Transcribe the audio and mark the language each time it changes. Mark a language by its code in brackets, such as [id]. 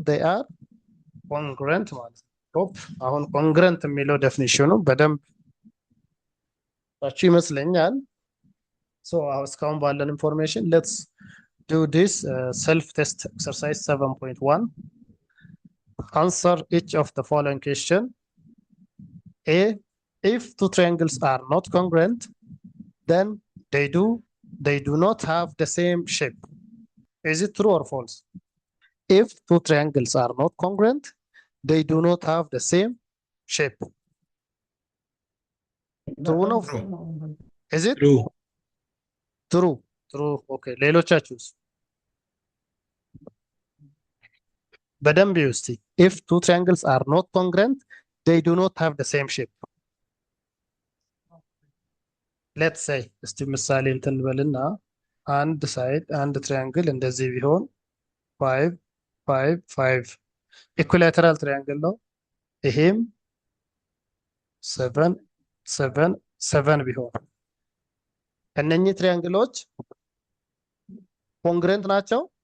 [en] they are congruent [am] ማለት ነው። አሁን ኮንግረንት የሚለው ዴፊኒሽኑ በደንብ ታችሁ ይመስለኛል። ሶ እስካሁን ባለን ኢንፎርሜሽን [en] ሌትስ do this self test exercise 7.1. Answer each of the following question. A, if two triangles are not congruent, then they do not have the same shape. Is it true or false? If two triangles are not congruent, they do not have the same shape. True no? Is it? True. True. True. Okay. [am] ሌሎቻችሁስ? በደንብ እስቲ [en] if two triangles are not congruent, they do not have the same shape. Let's say [am] እስቲ ምሳሌ እንትን በልና አንድ ሳይድ አንድ ትሪያንግል እንደዚህ ቢሆን 5 5 5 ኢኩላተራል ትሪያንግል ነው። ይሄም 7 7 7 ቢሆን እነኚህ ትሪያንግሎች ኮንግረንት ናቸው?